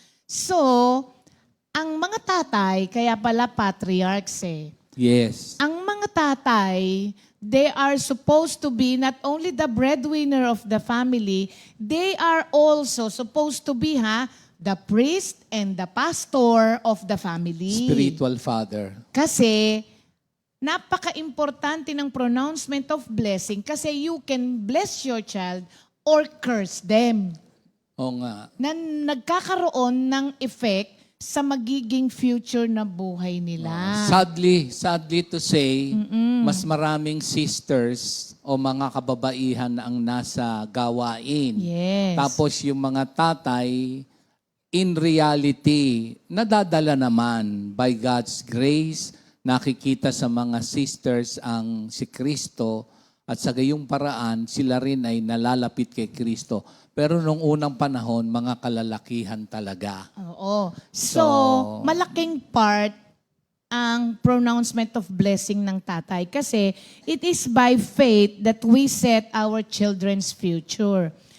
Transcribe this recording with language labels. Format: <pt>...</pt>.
<tl>So, ang mga tatay, kaya pala patriarchs eh.</tl> <en>Yes.</en> <tl>Ang mga tatay,</tl> <en>they are supposed to be not only the breadwinner of the family, they are also supposed to be, the priest and the pastor of the family. Spiritual father.</en> <tl>Kasi, napaka-importante ng</tl> <en>pronouncement of blessing kasi you can bless your child or curse them.</en> <tl>Oo nga. Na nagkakaroon ng effect sa magiging future na buhay nila.</tl> <en>Sadly to say,</en> <tl>mas maraming sisters o mga kababaihan na ang nasa gawain.</tl> <en>Yes.</en> <tl>Tapos yung mga tatay,</tl> <en>in reality,</en> <tl>nadadala naman</tl> <en>by God's grace,</en> <tl>nakikita sa mga sisters ang si Kristo at sa gayong paraan, sila rin ay nalalapit kay Kristo. Pero nung unang panahon, mga kalalakihan talaga. Oo. So, So, malaking part ang pronouncement of blessing ng tatay kasi</tl> <en>it is by faith that we set our children's future.</en>